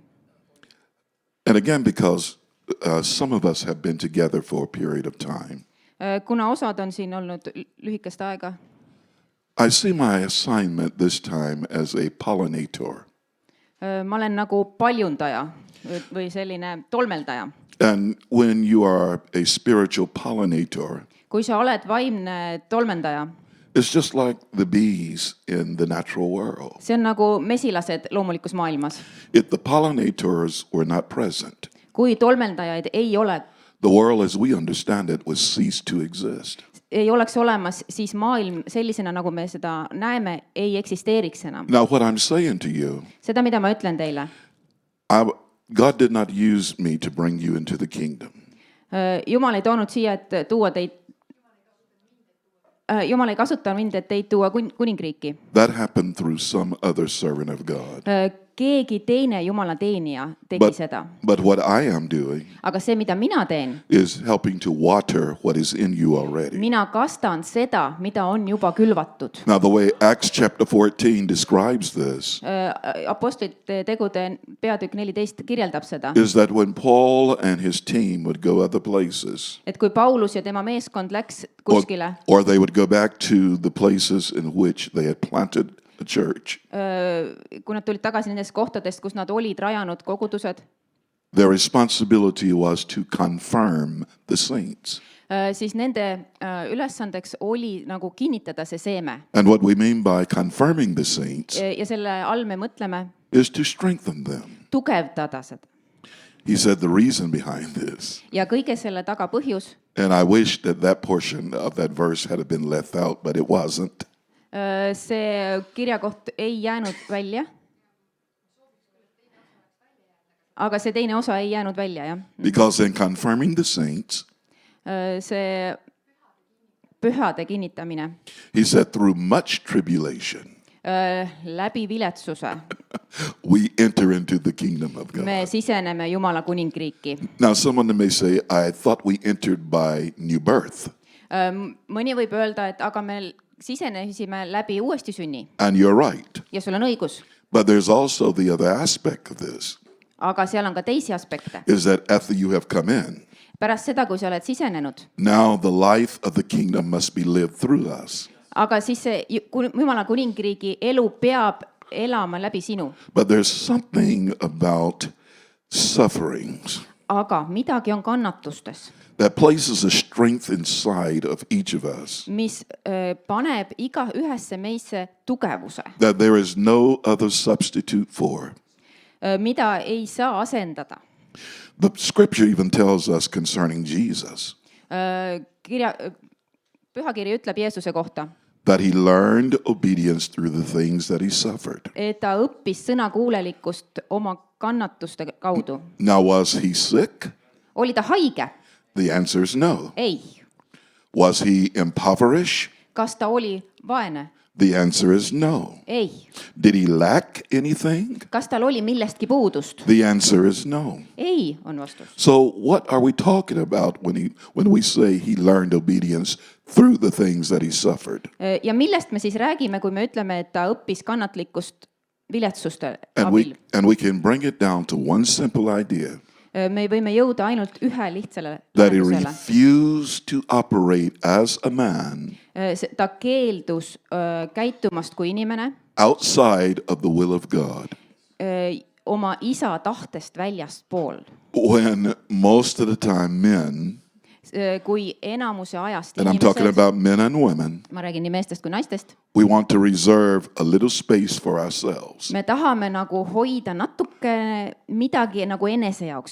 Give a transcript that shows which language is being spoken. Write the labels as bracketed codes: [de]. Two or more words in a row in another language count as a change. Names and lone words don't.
[en] And again, because some of us have been together for a period of time, [et] Kuna osad on siin olnud lühikest aega, [en] I see my assignment this time as a pollinator. [et] ma olen nagu paljundaja või selline tolmeldaja. [en] And when you are a spiritual pollinator, [et] Kui sa oled vaimne tolmendaja, [en] it's just like the bees in the natural world. [et] see on nagu mesilased loomulikus maailmas. [en] If the pollinators were not present, [et] Kui tolmeldajaid ei [en] the world as we understand it would cease to exist. [et] oleks olemas, siis maailm sellisena, nagu me seda näeme, ei eksisteeriks enam. [en] Now, what I'm saying to you, [et] Seda, mida ma ütlen teile. [en] God did not use me to bring you into the kingdom. [et] Jumal ei toonud siia, et tuua teid, Jumal ei kasuta mind, et teid tuua kuningriiki. [en] That happened through some other servant of God. [et] Keegi teine Jumala teenija tegi seda. [en] But what I am doing [et] Aga see, mida mina teen, [en] is helping to water what is in you already. [et] mina kastan seda, mida on juba külvatud. [en] Now, the way Acts chapter 14 describes this [et] Apostlite tegude peatükk 14 kirjeldab seda, [en] is that when Paul and his team would go other places, [et] et kui Paulus ja tema meeskond läks kuskile, [en] or they would go back to the places in which they had planted a church, [et] kui nad tulid tagasi nendest kohtadest, kus nad olid rajanud kogudused, [en] their responsibility was to confirm the saints. [et] siis nende ülesandeks oli nagu kinnitada see seeme. [en] And what we mean by confirming the saints [et] Ja selle all me mõtleme [en] is to strengthen them. [et] tugevdada seda. [en] He said the reason behind this, [et] Ja kõige selle taga põhjus, [en] and I wish that that portion of that verse had been left out, but it wasn't. [et] see kirjakoht ei jäänud välja. Aga see teine osa ei jäänud välja, jah. [en] Because in confirming the saints, [et] See pühade kinnitamine [en] he said through much tribulation, [et] läbi viletsuse [en] we enter into the kingdom of God. [et] me siseneme Jumala kuningriiki. [en] Now, someone may say, I thought we entered by new birth. [et] Mõni võib öelda, et aga me sisenesime läbi uuesti sünni. [en] And you're right. [et] Ja sul on õigus. [en] But there's also the other aspect of this, [et] Aga seal on ka teisi aspekte. [en] is that after you have come in, [et] Pärast seda, kui sa oled sisenenud, [en] now the life of the kingdom must be lived through us. [et] aga siis see Jumala kuningriigi elu peab elama läbi sinu. [en] But there's something about sufferings [et] Aga midagi on kannatustes, [en] that places a strength inside of each of us [et] mis paneb iga ühesse meisse tugevuse, [en] that there is no other substitute for. [et] mida ei saa asendada. [en] The scripture even tells us concerning Jesus [et] Pühakiri ütleb Jeesuse kohta, [en] that he learned obedience through the things that he suffered. [et] et ta õppis sõnakuulelikkust oma kannatuste kaudu. [en] Now, was he sick? [et] Oli ta haige? [en] The answer is no. [et] Ei. [en] Was he impoverished? [et] Kas ta oli vaene? [en] The answer is no. [et] Ei. [en] Did he lack anything? [et] Kas tal oli millestki puudust? [en] The answer is no. [et] Ei on vastus. [en] So what are we talking about when we say he learned obedience through the things that he suffered? [et] Ja millest me siis räägime, kui me ütleme, et ta õppis kannatlikkust viletsuste [en] And [et] abil? [en] we can bring it down to one simple idea, [et] Me võime jõuda ainult ühe lihtsale [en] that he [et] lahendusele. [en] refused to operate as a man [et] Ta keeldus käitumast kui inimene [en] outside of the will of God, [et] oma isa tahtest väljaspool. [en] when most of the time men, [et] Kui enamuse ajast [en] and I'm talking [et] inimesed, [en] about men and women, [et] ma räägin nii meestest kui naistest, [en] we want to reserve a little space for ourselves. [et] me tahame nagu hoida natuke midagi nagu enese jaoks.